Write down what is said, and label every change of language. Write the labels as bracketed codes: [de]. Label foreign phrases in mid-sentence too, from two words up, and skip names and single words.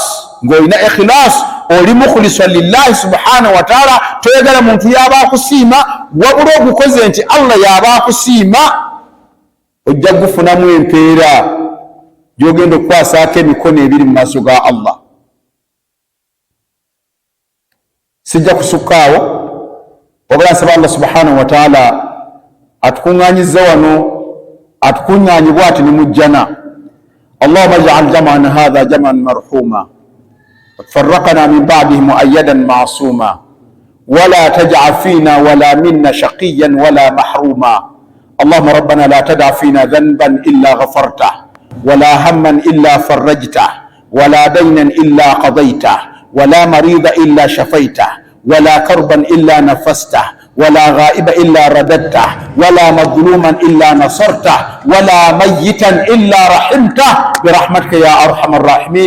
[lg] Ng'olina ikhilaas, oli mukhlisa [ar] لله سبحانه وتعالى, [lg] toyagala muntu yaba akusiima, wabula ogukoze nti Allah yaba akusiima, ojja kufunamu empeera gy'ogenda okukwasaako emikono ebiri mu maaso ga Allah. Sijja kusukkaawo, wabula nsaba Allah [ar] سبحانه وتعالى [lg] atukuŋŋaanyiza wano, atukuŋŋaanye bw'ati ne mu jjana. [ar] اللهم اجعل جمعنا هذا جمعا مرحوما وتفرقنا من بعده مؤيدا معصوما ولا تجعل فينا ولا منا شقيا ولا محروما. اللهم ربنا لا تدع فينا ذنبا إلا غفرته ولا هما إلا فرجته ولا دينا إلا قضيته ولا مريض إلا شفيته ولا كربا إلا نفسته ولا غائب إلا رددته ولا مظلوما إلا نصرته ولا ميتا إلا رحمته برحمتك يا أرحم الراحمين.